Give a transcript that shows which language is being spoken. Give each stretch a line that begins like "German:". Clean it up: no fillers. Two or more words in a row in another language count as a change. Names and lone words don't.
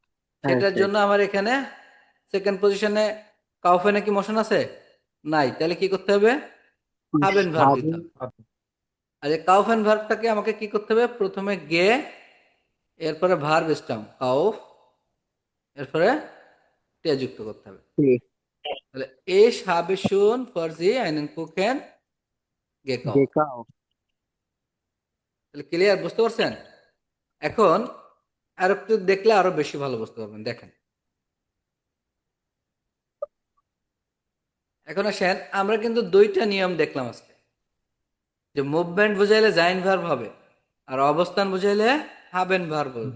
Bangla: সেটার জন্য আমার এখানে সেকেন্ড পজিশনে কাউফেনে কি মোশন আছে? নাই, তাহলে কি করতে হবে? হাবেন ভার্ব দিতে হাবেন। হবে। আর এই কাউফেন ভার্বটাকে আমাকে কি করতে হবে? প্রথমে গে, এরপরে ভার্ব স্টাম কাউফ, এরপরে তে যুক্ত করতে হবে।
German: তাহলে এস habe schon für Sie einen Kuchen gekauft।
Bangla: গেকাউফ। তাহলে ক্লিয়ার, বুঝতে পারছেন? এখন আর একটু দেখলে আরো বেশি ভালো বুঝতে পারবেন। দেখেন এখন আসেন, আমরা কিন্তু দুইটা নিয়ম দেখলাম আজকে, যে মুভমেন্ট বুঝাইলে জাইন ভার্ব হবে আর অবস্থান বুঝাইলে হাবেন ভার্ব হবে।